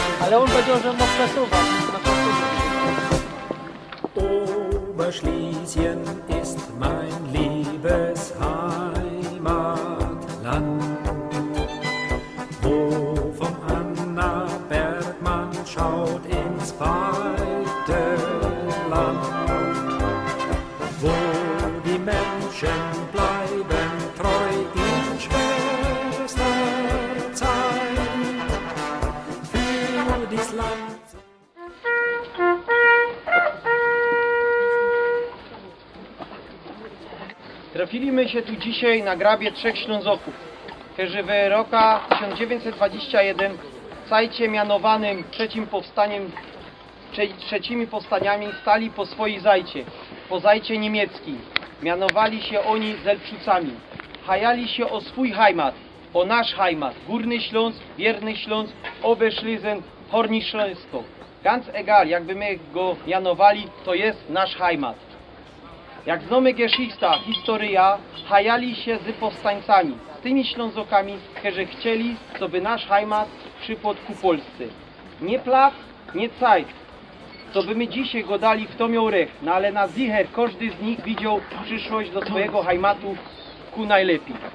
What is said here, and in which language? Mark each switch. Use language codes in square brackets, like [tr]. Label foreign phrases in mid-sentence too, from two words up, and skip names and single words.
[pl] Ale on powiedział, że mógł przesuwać. [de] Oberschlesien ist mein liebes Heimatland, wo vom Annaberg man schaut ins weite Land, wo die Menschen bleiben treu in schwerster Zeit für dies Land. [szl] Trafiliśmy się tu dzisiaj na grabie trzech Ślązoków, którzy w roku 1921 w sajcie mianowanym trzecimi powstaniami stali po swojej zajcie, po zajcie niemieckim. Mianowali się oni Zelpszucami. Hajali się o swój heimat, o nasz heimat, Górny Śląsk, Wierny Śląsk, Oberschlesien, Horni Śląsko. [de] Ganz egal, [szl] jakby my go mianowali, to jest nasz heimat. Jak znamy Geschichte, historia, hajali się z powstańcami, z tymi Ślązokami, którzy chcieli, żeby nasz heimat przypadł ku Polsce. Nie plac, nie Zeit, co by my dzisiaj go dali, kto miał rech, no ale na zicher każdy z nich widział przyszłość do swojego heimatu ku najlepiej.